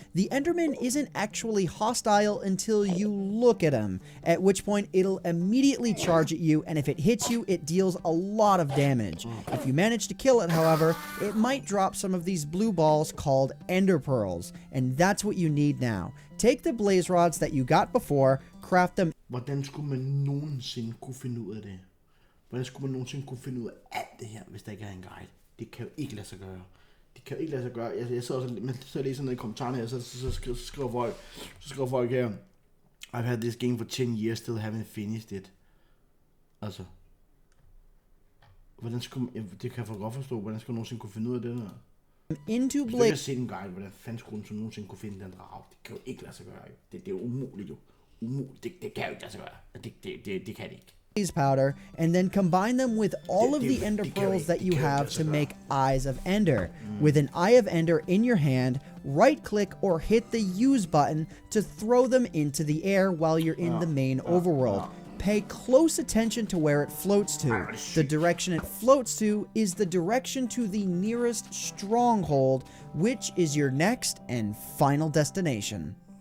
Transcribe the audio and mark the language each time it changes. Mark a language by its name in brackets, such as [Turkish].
[English] The Enderman isn't actually hostile until you look at him, at which point it'll immediately charge at you, and if it hits you, it deals a lot of damage. If you manage to kill it, however, it might drop some of these blue balls called Ender Pearls, and that's what you need now. Take the blaze rods that you got before, craft them. [Danish] Hvordan skulle man nogensinde kunne finde ud af det? Hvordan skulle man nogensinde kunne finde ud af alt det her, hvis der ikke er en guide? Det kan jo ikke lade sig gøre. Det kan jo ikke lade sig gøre. Jeg sidder også så læser ned i kommentarerne her, så skriver folk her, I've had this game for 10 years, still haven't finished it. Altså, hvordan skulle man, det kan jeg godt forstå, hvordan skulle man nogensinde kunne finde ud af det der? [English] Into [Danish] Hvis du ikke har set en guide, hvordan fanden skulle du nogensinde kunne finde den drag? Det kan jo ikke lade sig gøre. Det er jo umuligt jo. Umuligt. Det kan jo ikke lade sig gøre. Det kan det ikke. [English] Blaze powder, and then combine them with all of the ender pearls that you have to make Eyes of Ender. With an Eye of Ender in your hand, right click or hit the use button to throw them into the air while you're in the main overworld. Pay close attention to where it floats to. The direction it floats to is the direction to the nearest stronghold, which is your next and final destination.